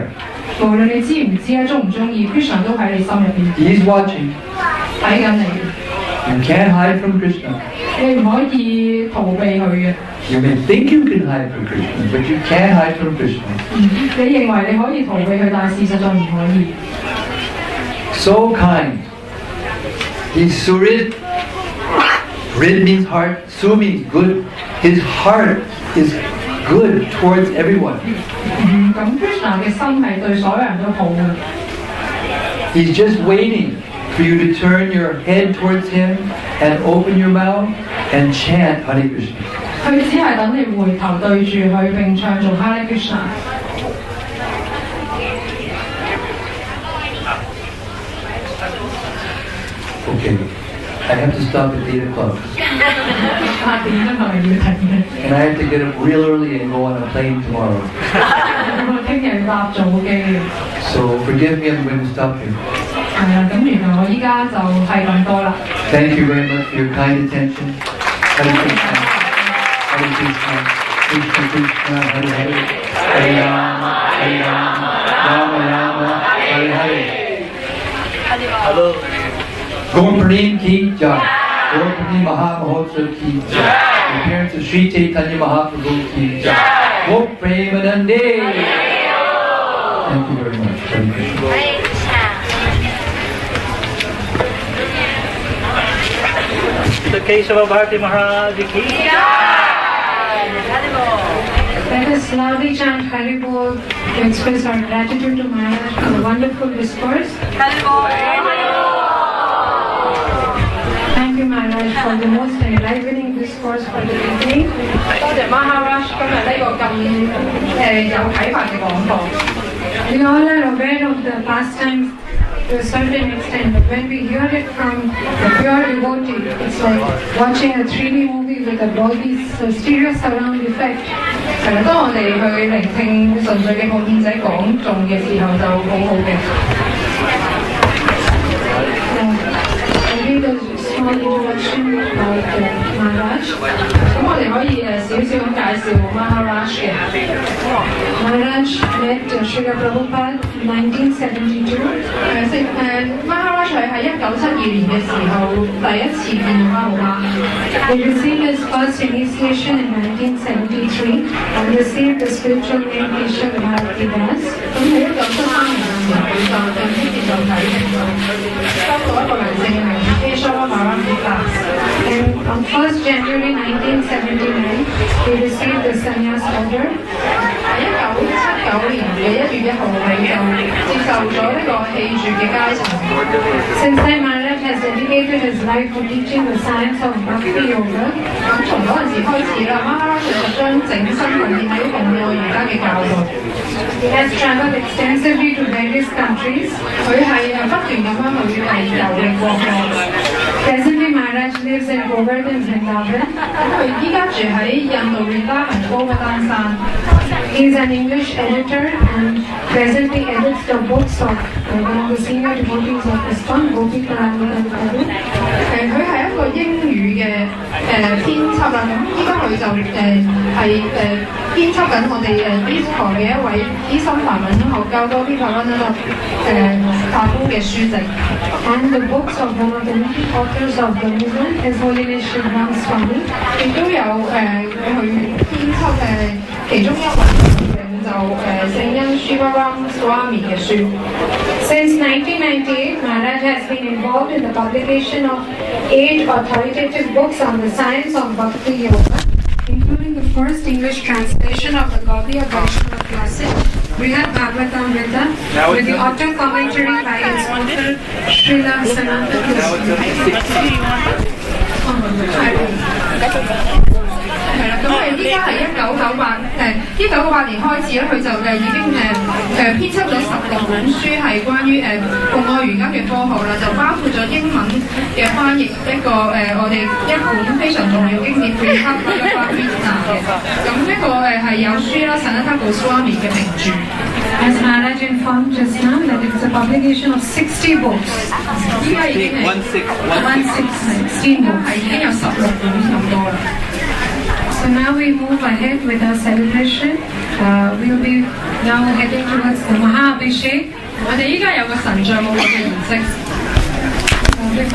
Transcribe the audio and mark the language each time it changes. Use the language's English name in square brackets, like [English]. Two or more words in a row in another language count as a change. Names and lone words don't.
[Cantonese] 無論你知唔知啊，中唔中意 ，Krishna 都喺你心入邊 [English] He's watching. [Cantonese] 睇緊你。 [English] You can't hide from Krishna. [Cantonese] 你唔可以逃避佢嘅。 [English] You may think you can hide from Krishna, but you can't hide from Krishna. [Cantonese] 你認為你可以逃避佢，但係事實上唔可以。 [English] So kind. He's Surid. Rid means heart. Su means good. His heart is good towards everyone. [Cantonese] 咁 Krishna 嘅心係對所有人都好嘅。 [English] He's just waiting for you to turn your head towards him and open your mouth and chant Hare Krishna. [Cantonese] 佢只係等你回頭對住佢並唱做 Hare Krishna。 [English] Okay, I have to stop at 8 o'clock. [Cantonese] 8 點鐘係要停嘅。 [English] And I have to get up real early and go on a plane tomorrow. [Cantonese] 我聽日搭早機。 [English] So forgive me, I'm going to stop here. [Cantonese] 係啊，咁原來我依家就係咁多啦。 [English] Thank you very much for your kind attention. Hare Krishna, Hare Krishna, Krishna Krishna, Hare Hare, Hare Rama, Hare Rama, Rama Rama, Hare Hare. Hello. [Hindi] Gopanim ki jai. Gopanim महामहोत्सव की जय. [English] The appearance of Sri Chaitanya Mahaprabhu [Hindi] की जय. [English] Gop Premanande. Thank you very much. Hare Krishna. The case of Bharati Maharaj Ki. Let us loudly chant Haribol to express our gratitude to Maharaj for the wonderful discourse. Thank you, Maharaj, for the most enlivening discourse for the evening. [Cantonese] 多謝 Maharaj 今日呢個咁有啟發嘅講座。 [English] We all are aware of the pastimes to a certain extent, but when we hear it from a pure devotee, it's like watching a 3D movie with a Dolby stereo surround effect. [Cantonese] 當我哋去聆聽純粹嘅奉獻者講頌嘅時候，就好好嘅。 [English] I read a small introduction about Maharaj. [Cantonese] 咁我哋可以少少咁介紹 Maharaj 嘅。 [English] Maharaj met Srila Prabhupada in 1972. [Cantonese] Maharaj 係喺1972年嘅時候第一次見到 Prabhupada. [English] He received his first initiation in 1973 and received the spiritual name Kesha Bharati Das. [Cantonese] 咁喺1973年嘅時候，佢就正式接受啟蒙，收到一個靈性嘅名字 Kesha Bharati Das. [English] And on 1st January 1979, he received the sannyas order. [Cantonese] 喺1979年嘅1月1號，佢就接受咗呢個氣絕嘅階層。 [English] Since then, Maharaj has dedicated his life to teaching the science of Bhakti Yoga. [Cantonese] 咁從嗰陣時開始啦，Maharaj就將整身奉獻喺奉愛瑜伽嘅教導。 [English] He has travelled extensively to various countries. [Cantonese] 佢係不斷咁樣去遊歷國外。 [English] Presently, Maharaj lives in Govardhan, Vrindavan. [Cantonese] 佢依家住喺印度維他文高嘅丹山。 [English] He is an English editor and presently edits the books of one of the senior devotees of ISKCON, Gopi Paramita Prabhu. [Cantonese] 佢係一個英語嘅編輯啦，咁依家佢就係編輯緊我哋ISKCON 嘅一位資深梵文學家 Gopi Paramita Prabhu 嘅書籍。 [English] And the books of one of the leading authors of the movement is Holiness Shivram Swami， [Cantonese] 亦都有佢編輯其中一位領袖聖恩 Shivaram Swami 嘅書。 [English] Since 1998, Maharaj has been involved in the publication of 8 authoritative books on the science of Bhakti Yoga, including the first English translation of the Gaudiya Vaishnava classic, Brihad Bhagavatamrita, with the author commentary by its author Srila Sanatana Goswami. [Cantonese] 係啦，咁依家係1998年開始咧，佢就已經編輯咗16本書係關於奉愛瑜伽嘅科學啦，就包括咗英文嘅翻譯一個我哋一本非常重要經典 Brihad Bhagavatamrita 嘅，咁呢個係有 Srila Sanatana Goswami 嘅名著。 [English] As Maharaj informed just now that it is a publication of 60 books. [Cantonese] 依家已經係16 books， 係已經有16本咁多啦。 [English] So now we move ahead with our celebration. We'll be now heading towards the Maha Abhishek. [Cantonese] 我哋依家有個神像舞嘅儀式。